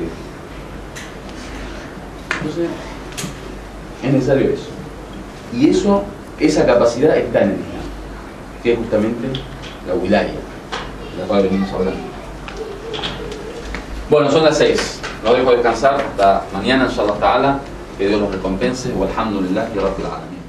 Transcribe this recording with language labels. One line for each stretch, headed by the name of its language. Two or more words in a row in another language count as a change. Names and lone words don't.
Spanish: Entonces, es necesario eso. Y esa capacidad está en el Islam, que es justamente la wilaya, de la cual venimos hablando. Bueno, son las 6. Los dejo descansar hasta mañana,
Arabic: إن شاء الله تعالى.
Spanish: Que Dios los recompense.
Arabic: والحمد لله و رب العالمين.